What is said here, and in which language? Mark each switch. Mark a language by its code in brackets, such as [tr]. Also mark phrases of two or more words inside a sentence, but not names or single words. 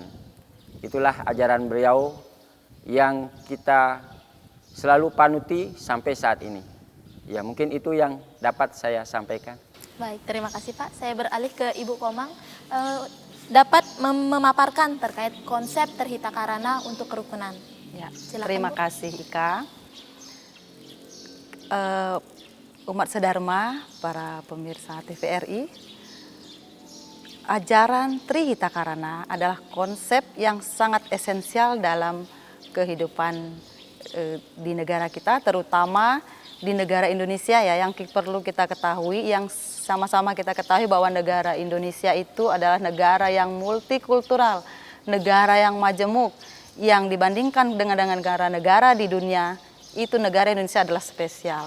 [id] Itulah ajaran beliau yang kita selalu panuti sampai saat ini. Ya, mungkin itu yang dapat saya sampaikan. Baik, terima kasih Pak. Saya beralih ke Ibu Komang. Dapat memaparkan terkait konsep Trihitakarana untuk kerukunan. Ya, silakan, terima Bu. kasih Ika. Umat sedharma, para pemirsa TVRI, ajaran Trihita Karana adalah konsep yang sangat esensial dalam kehidupan di negara kita, terutama di negara Indonesia ya, yang perlu kita ketahui, yang sama-sama kita ketahui bahwa negara Indonesia itu adalah negara yang multikultural, negara yang majemuk, yang dibandingkan dengan negara-negara di dunia, itu negara Indonesia adalah spesial.